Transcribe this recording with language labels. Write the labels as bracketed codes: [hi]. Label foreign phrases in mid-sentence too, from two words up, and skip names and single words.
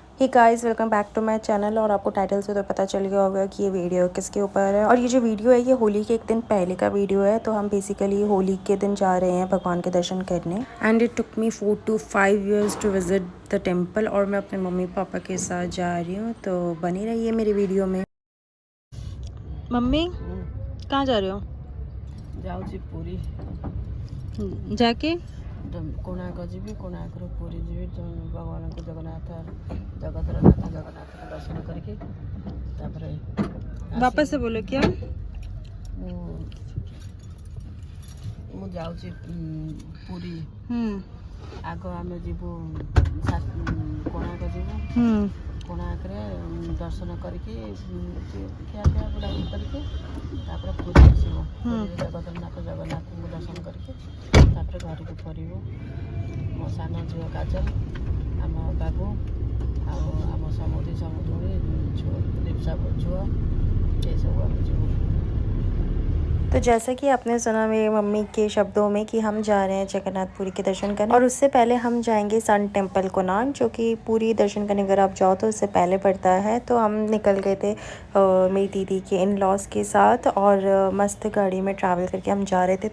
[en] Hey guys, welcome back to my channel. [hi] और आपको टाइटल से तो पता चल गया होगा कि ये वीडियो किसके ऊपर है। और ये जो वीडियो है ये होली के एक दिन पहले का वीडियो है। तो हम बेसिकली होली के दिन जा रहे हैं भगवान के दर्शन करने। [en] And it took me 4 to 5 years to visit the temple. [hi] और मैं अपने मम्मी पापा के साथ जा रही हूँ, तो बनी रहिए मेरी वीडियो में। मम्मी कहाँ जा रहे हो? जाऊँगी पूरी जाके [or] कोणार्क जीवी कोणार्कରୁ ପୁରୀ ଯିବି ଭଗବାନଙ୍କୁ ଜଗତର ନାଥ ଜଗନ୍ନାଥଙ୍କୁ ଦର୍ଶନ କରିକି ତାପରେ [hi] वापस से बोलो क्या? [or] ମୁଁ ଯାଉଛି ପୁରୀ। ଆଗ ଆମେ ଯିବୁ କୋଣାର୍କ ଯିବୁ। କୋଣାର୍କରେ ଦର୍ଶନ କରିକି ଖିଆପିଆ ବୁଲାବୁଲି କରିକି ତାପରେ ପୁରୀ ଆସିବୁ। ପୁରୀରେ ଜଗତରନାଥ ଜଗନ୍ନାଥଙ୍କୁ ଦର୍ଶନ କରିକି ତାପରେ ଘରକୁ ଫେରିବୁ। ମୋ ସାନ ଝିଅ କାଜଲ, ଆମ ବାବୁ ଆଉ ଆମ ସମୁଦ୍ରୀ ଲିପ୍ସା ଝିଅ ଏସବୁ ଆମେ ଯିବୁ। [hi] तो जैसा कि आपने सुना मेरी मम्मी के शब्दों में कि हम जा रहे हैं जगन्नाथपुरी के दर्शन करने। और उससे पहले हम जाएंगे सन टेम्पल कोणार्क, जो कि पूरी दर्शन करने अगर आप जाओ तो उससे पहले पड़ता है। तो हम निकल गए थे मेरी दीदी के इन लॉज के साथ, और मस्त गाड़ी में ट्रैवल करके हम जा रहे थे।